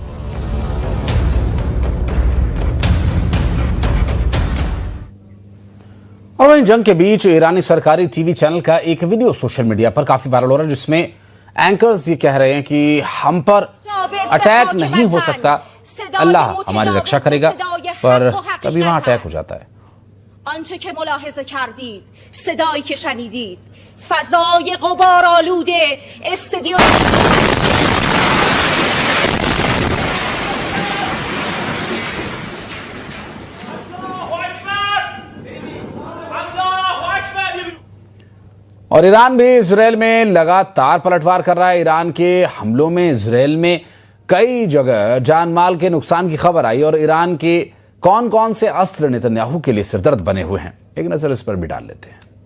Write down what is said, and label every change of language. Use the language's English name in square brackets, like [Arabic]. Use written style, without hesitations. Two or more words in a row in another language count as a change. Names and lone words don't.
[Hindi] और वहीं जंग के बीच ईरानी सरकारी [English] TV channel [Hindi] का एक वीडियो [English] social media [Hindi] पर काफी वायरल हो रहा है, जिसमें एंकर्स ये कह रहे हैं कि हम पर अटैक नहीं हो सकता, अल्लाह हमारी रक्षा करेगा, पर कभी वहां अटैक हो जाता है। [Persian] آنچه که ملاحظه کردید، صدایی که شنیدید، فضای غبارآلوده استادیوم [Hindi] और ईरान भी इजराइल में लगातार पलटवार कर रहा है। ईरान के हमलों में इजराइल में कई जगह जान माल के नुकसान की खबर आई और ईरान के कौन कौन से अस्त्र नेतन्याहू के लिए सिरदर्द बने हुए हैं, एक नजर इस पर भी डाल लेते हैं।